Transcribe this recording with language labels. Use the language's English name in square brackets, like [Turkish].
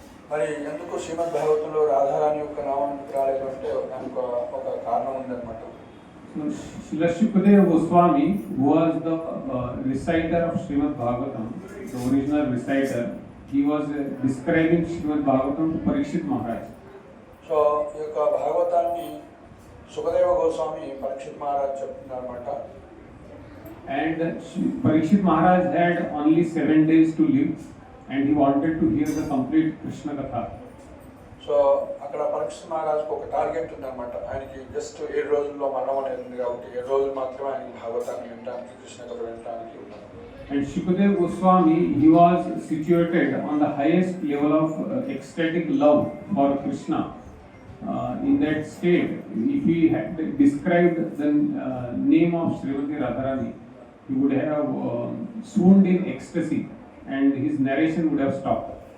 [Telugu] మరి ఎందుకు శ్రీమద్ భాగవతంలో రాధారాణి యొక్క నామం రాలేదు అంటే దానికి ఒక కారణం ఉందన్నమాట. [English] So Srila Shukadeva Goswami, who was the reciter of Srimad Bhagavatam, the original reciter, he was describing Srimad Bhagavatam to Parikshit Maharaj. [Telugu] So ఈ యొక్క భాగవతాన్ని సుఖదేవ గోస్వామి పరీక్షిత్ మహారాజ్ చెప్తున్నారు అనమాట. [English] And Parikshit Maharaj had only 7 days to live and he wanted to hear the complete Krishna Katha. [Telugu] So అక్కడ పరీక్షిత్ మహారాజ్కి ఒక target ఉందన్నమాట. ఆయనకి జస్ట్ 7 రోజుల్లో మరణం అనేది ఉంది కాబట్టి 7 రోజులు మాత్రమే ఆయనకి భాగవతాన్ని వినడానికి కృష్ణ కథ వినడానికి ఉన్నారు. [English] And Shukadeva Goswami, he was situated on the highest level of ecstatic love for Krishna. In that state, if he had described the name of Srimati Radharani, he would have swooned in ecstasy and his narration would have stopped.